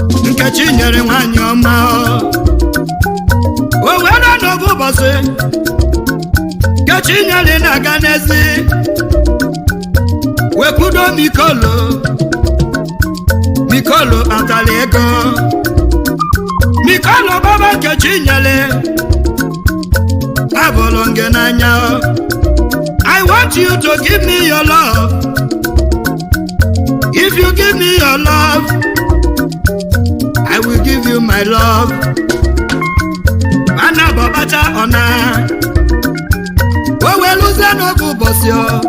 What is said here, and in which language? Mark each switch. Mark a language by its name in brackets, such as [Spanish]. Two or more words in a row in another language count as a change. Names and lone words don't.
[Igbo] Nkechi nyere nwanyị ọma o. O wee nọ n'oge ụbọchị, Nkechi nyere na-aga n'ezi. Wee kwudo Mikolo. Mikolo atala ego. Mikolo baba Nkechi nyere. Abụrụ m gị n'anya o. [English] I want you to give me your love. If you give me your love, I will give you my love. [Igbo] Ana bụ ọkpacha ọ na. O wee lụzie n'oge ụbọchị o.